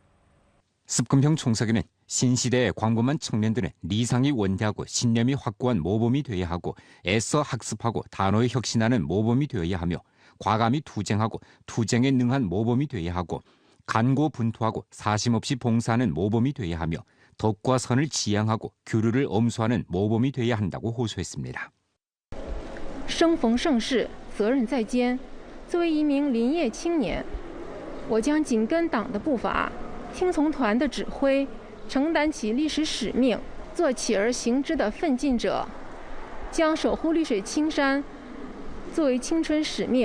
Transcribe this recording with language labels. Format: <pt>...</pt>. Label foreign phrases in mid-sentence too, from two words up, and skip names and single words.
<ko>습금형 총서기는 신시대의 광범한 청년들은 리상이 원대하고 신념이 확고한 모범이 되어야 하고 애써 학습하고 단호에 혁신하는 모범이 되어야 하며 과감히 투쟁하고 투쟁에 능한 모범이 되어야 하고 간고분투하고 사심없이 봉사하는 모범이 되어야 하며 덕과 선을 지향하고 규류를 엄수하는 모범이 되어야 한다고 호소했습니다.</ko> <zh>生逢盛世，责任在肩。作为一名林业青年，我将紧跟党的步伐，听从团的指挥，承担起历史使命，做起而行之的奋进者，将守护绿水青山作为青春使命。</zh>